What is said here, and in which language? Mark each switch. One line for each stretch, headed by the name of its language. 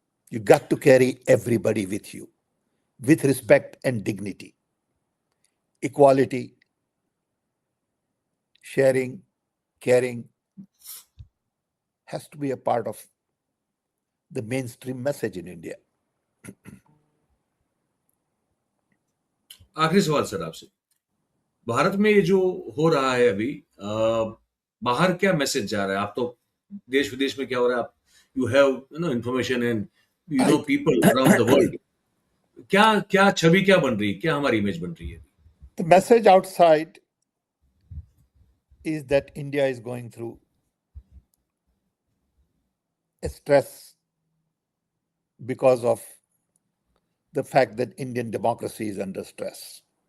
English: You got to carry everybody with you, with respect and dignity, equality, sharing, caring, has to be a part of the mainstream message in India.
Hindi: आखिरी सवाल sir आपसे, भारत में ये जो हो रहा है अभी, बाहर क्या मैसेज जा रहा है? आप तो देश विदेश में क्या हो रहा है, आप
English: you have information and people around the world,
Hindi: क्या क्या छवि क्या बन रही है, क्या हमारी इमेज बन रही है?
English: The message outside is that India is going through a stress because of the fact that Indian democracy is under stress.